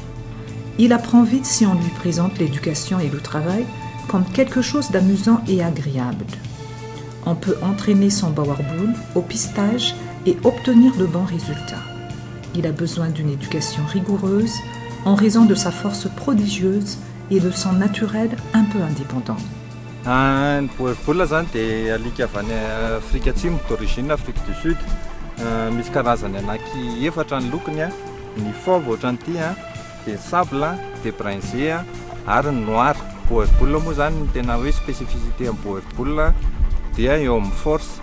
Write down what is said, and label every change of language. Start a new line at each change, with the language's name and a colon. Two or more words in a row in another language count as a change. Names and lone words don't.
French: Il apprend vite si on lui présente l'éducation et le travail comme quelque chose d'amusant et agréable. On peut entraîner son Boer Bull au pistage et obtenir de bons résultats. Il a besoin d'une éducation rigoureuse en raison de sa force prodigieuse et de son naturel un peu indépendant.
Malagasy: Ny Boer Bull zany dia alika avy any Afrika Atsimo,
French: d'origine Afrique du Sud.
Malagasy: Misy karazany anaky efatra ny lokony a. Ny fauve ohatran'ity a, dia sable, dia brinzé ary ny noir. Boer Bull moa zany ny tena hoe spécificité amin'ny Boer Bull dia eo amin'ny force.